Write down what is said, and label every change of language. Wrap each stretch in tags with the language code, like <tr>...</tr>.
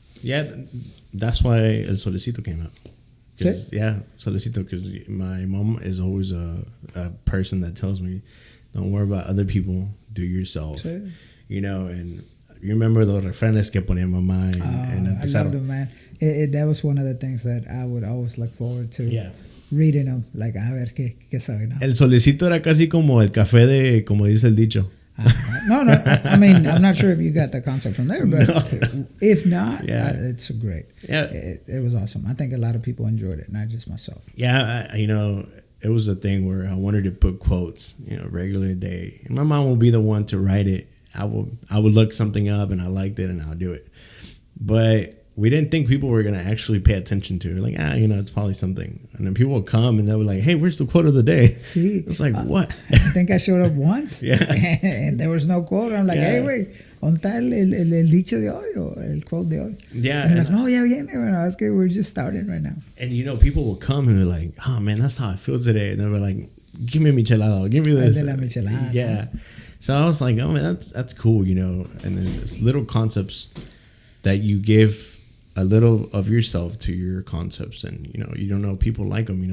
<en>Yeah, that's why El Solecito came out. Yeah, Solecito, because my mom is always a person that tells me, don't worry about other people, do yourself. Sí. And you remember those</en> <es>refranes que ponía mamá</es> <en>and I loved them, man. That was one of the things that I would always look forward to. Yeah. Reading them, like,</en> <es>a ver qué sabe, ¿no? El Solecito era casi como el café de, como dice el dicho.</es> <en>No, I mean, I'm not sure if you got the concept from there, but if not, it's great. Yeah. It was awesome. I think a lot of people enjoyed it, not just myself. Yeah, it was a thing where I wanted to put quotes, regular day. And my mom will be the one to write it. I would look something up and I liked it and I'll do it. But we didn't think people were going to actually pay attention to it. Like, it's probably something. And then people would come and they were like, hey, where's the quote of the day? See, it's like, what? I think I showed up once. Yeah. And there was no quote. I'm like, hey, wait,</en> <es>¿dónde está el dicho de hoy o el quote de hoy?</es> <en>Yeah. And like,</en> <es>no, ya viene. Bueno, es que</es> <en>we're just starting right now. And, people will come and they're like, oh, man, that's how I feel today. And they were like, give me michelada. Give me this.</en> <es>El de la michelada.</es> <en>Yeah. So I was like, oh, man, that's cool, And then there's little concepts that you give a little of yourself to your concepts, and you don't know people like them.</en>